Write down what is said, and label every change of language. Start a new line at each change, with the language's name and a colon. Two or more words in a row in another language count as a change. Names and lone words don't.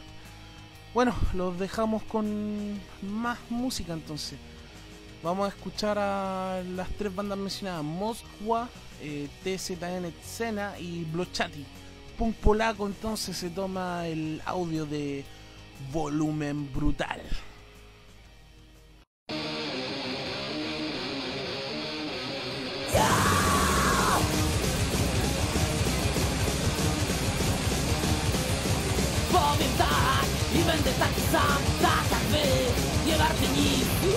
Spanish: Bueno, los dejamos con más música entonces. Vamos a escuchar a las 3 bandas mencionadas: Moskwa, TZN Scena y Blochati. Punk polaco entonces se toma el audio de Volumen Brutal.
Polish: Powiem tak i będę taki sam, tak jak wy, nie warty nic.